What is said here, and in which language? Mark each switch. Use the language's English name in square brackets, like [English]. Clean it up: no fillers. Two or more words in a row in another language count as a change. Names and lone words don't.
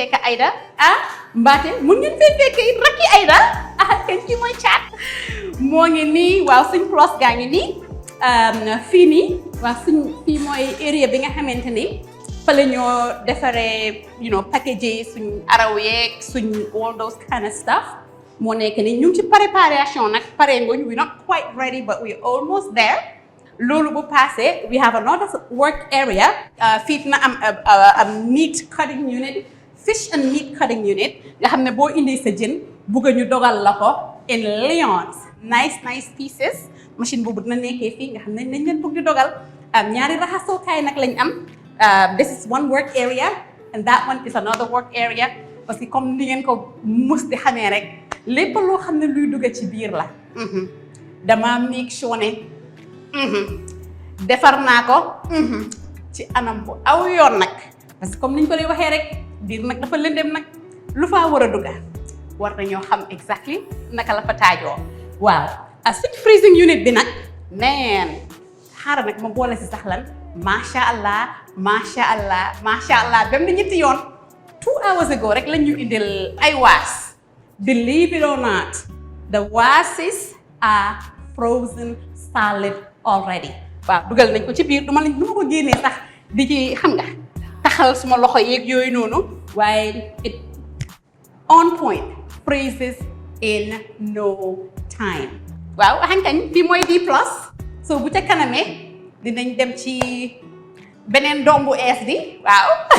[Wolof] fekk Aïda mbaate mun ngeen fee fekk it rakki Aïda kenn ki mooy caat moo ngi nii waaw suñ plus gaa ngi nii fii nii waaw suñ fii mooy area bi nga xamante ni fa la ñoo defaree package suñ araw yeeg suñ [English] all those kind of stuff [Wolof] moo nekk ni ñu ngi ci préparation nag pare ngoñ [English] we not quite ready but we almost there [Wolof] loolu bu passé [English] we have another work area [Wolof] fii na am [English] meat cutting unit fish and meat cutting unit [Wolof] nga xam ne boo indi sa jën bugg ñu dogal la ko [English] in lions nice pieces [Wolof] machine boobu dina nekkee fii nga xam ne nañ leen bugg di dogal ñaari raxasookaay nag lañ am [English] this is one work area and that one is another work area [French] parce que comme [Wolof] ni ngeen ko mus di xamee rek lépp loo xam ne luy dugg ci biir la dama [English] make sure [Wolof] ne defar naa ko ci anam bu aw yoon nag [French] parce que comme [Wolof] niñ ko lay waxee rek biir nag dafa lëndëm nag lu faa war a dugga war nañoo xam exactly naka la fa taajoo waaw suñ [English] freezing unit [Wolof] bi nag neen xaaral nag ma boole si sax lan macha allah bam na ñetti yoon [English] 2 hours ago [Wolof] rek lañ ñu indil ay waas [English] believe it or not the wasis are frozen solid already [Wolof] waaw dugal nañ ko ci biir duma ko génnee sax di ci xam nga taxal suma loxo yeeg yooyu noonu waaye [English] it on point freezes in no time [Wolof] waaw xankañ fii mooy D plus so bu ca kanamee dinañ dem ci beneen doom bu ees di waaw